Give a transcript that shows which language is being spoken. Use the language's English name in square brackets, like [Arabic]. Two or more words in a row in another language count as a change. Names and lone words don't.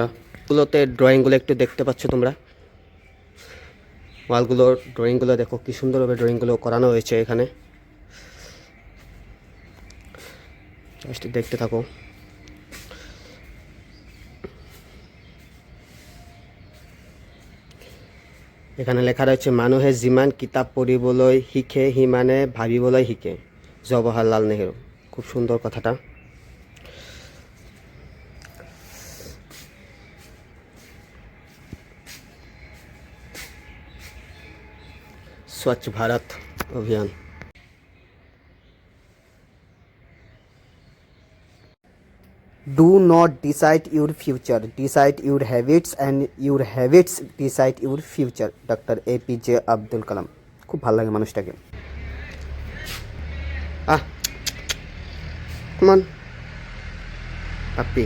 [Bangla] স্কুলতে ড্রয়িংগুলো একটু দেখতে পাচ্ছ তোমরা। ওয়ালগুলোর ড্রয়িংগুলো দেখো, কি সুন্দরভাবে ড্রয়িংগুলো করানো হয়েছে এখানে। জাস্ট দেখতে থাকো। এখানে লেখা রয়েছে, [Assamese] মানুহে যিমান কিতাপ পঢ়িবলৈ শিকে সিমানে ভাবিবলৈ শিকে, জৱাহৰলাল নেহৰু। [Bangla] খুব সুন্দর কথাটা। স্বচ্ছ ভারত অভিযান। [English] Do not decide your future, decide your habits and your habits decide your future. [Bangla] ডক্টর APJ আব্দুল কালাম। খুব ভালো লাগে মানুষটাকে। [English] come on puppy.